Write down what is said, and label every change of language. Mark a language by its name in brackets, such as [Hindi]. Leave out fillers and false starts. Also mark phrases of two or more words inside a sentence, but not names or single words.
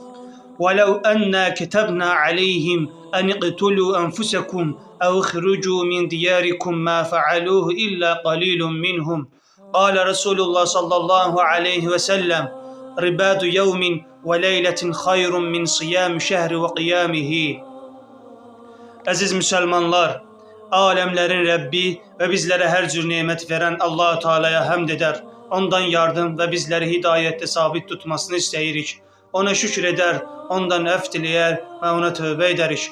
[Arabic] ولو أنا كتبنا عليهم أن اقتلوا أنفسكم أو اخرجوا من دياركم ما فعلوه إلا قليل منهم. قال رسول الله صلى الله عليه وسلم: رباط يوم وليلة خير من صيام شهر وقيامه. [Azerbaijani] Əziz müsəlmanlar, aləmlərin Rəbbi və bizlərə hər cür nemət verən Allah-u Teala'ya həmd edər. Ondan yardım və bizləri hidayətdə sabit tutmasını istəyirik. Ona şükür edər, ondan əfv diləyər və ona tövbə edərik.